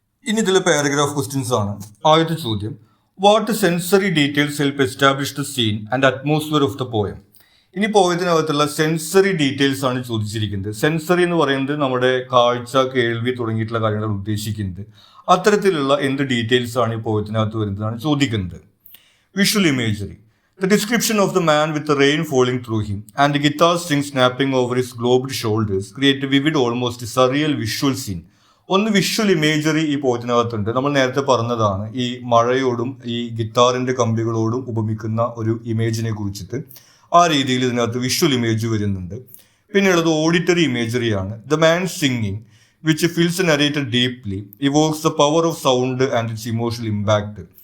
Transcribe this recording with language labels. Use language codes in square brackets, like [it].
[ml] ഇനി ഇതിലെ paragraph questions ആണ്. ആദ്യത്തെ ചോദ്യം, [en] What sensory details help establish the scene and atmosphere of the poem? [ml] ഇനി പോയതിനകത്തുള്ള സെൻസറി ഡീറ്റെയിൽസ് ആണ് ചോദിച്ചിരിക്കുന്നത്. സെൻസറി എന്ന് പറയുന്നത് നമ്മുടെ കാഴ്ച, കേൾവി തുടങ്ങിയിട്ടുള്ള കാര്യങ്ങളാണ് ഉദ്ദേശിക്കുന്നത്. അത്തരത്തിലുള്ള എന്ത് ഡീറ്റെയിൽസ് ആണ് ഈ പോയത്തിനകത്ത് വരുന്നതാണ് ചോദിക്കുന്നത്. [en] Visual imagery. The description of the man with the rain falling through him and the guitar strings snapping over his globed shoulders create a vivid, almost surreal visual scene. [ml] ഒന്ന് വിഷ്വൽ ഇമേജറി ഈ പോയത്തിനകത്തുണ്ട്. നമ്മൾ നേരത്തെ പറഞ്ഞതാണ്, ഈ മഴയോടും ഈ ഗിത്താറിന്റെ കമ്പികളോടും ഉപമിക്കുന്ന ഒരു ഇമേജിനെ കുറിച്ചിട്ട്. ആ രീതിയിൽ ഇതിനകത്ത് വിഷ്വൽ ഇമേജ് വരുന്നുണ്ട്. പിന്നെയുള്ളത് auditory ഇമേജറിയാണ്. [en] The man singing which feels a narrator deeply evokes the power of sound and its emotional impact.